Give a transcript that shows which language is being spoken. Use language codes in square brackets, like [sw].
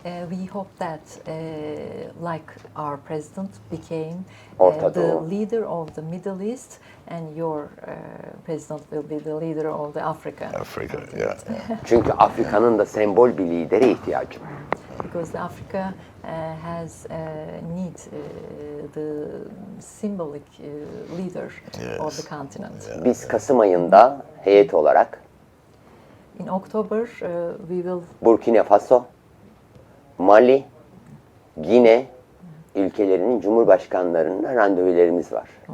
[en] We hope that, like our president became the leader of the Middle East, and your president will be the leader of the Africa. Africa, yeah. [tr] Çünkü Afrika'nın da sembol bir lidere ihtiyacı var. [en] Because Africa has need the symbolic leader of the continent. [tr] Biz Kasım ayında heyet olarak [en] In October, we will [tr] Burkina Faso, Mali, Gine ülkelerinin cumhurbaşkanlarına randevularımız var.